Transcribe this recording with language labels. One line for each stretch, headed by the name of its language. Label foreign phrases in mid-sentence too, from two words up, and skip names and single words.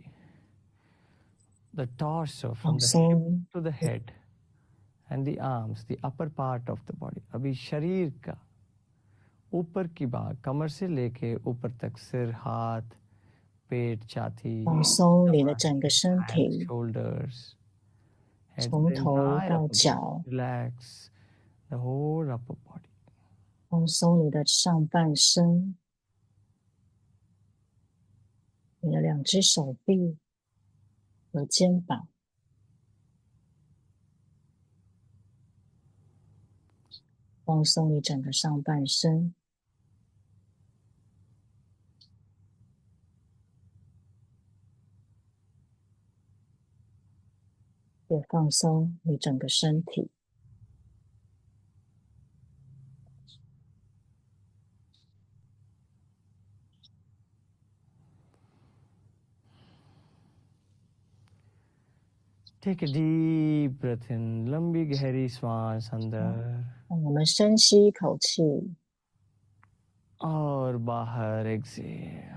English: The torso from
Chinese: 放
English: the
Chinese: 松
English: hip to the head and the arms, the upper part of the body.
Hindi: अभी शरीर का ऊपर की भाग कमर से लेके ऊपर तक सिर, हाथ, पेट, छाती,
Chinese: 放松你的整个身
English: hands,
Chinese: 体，
English: shoulders, head,
Chinese: 从
English: the
Chinese: 头
English: entire
Chinese: 到
English: upper body.
Chinese: 脚，
English: Relax the whole upper body.
Chinese: 放松你的上半身，你的两只手臂和肩膀，放松你整个上半身，也放松你整个身体。
English: Take a deep breath in.
Hindi: लंबी गहरी श्वास अंदर
Chinese: 让我们深吸一口气，
Hindi: और बाहर exhale.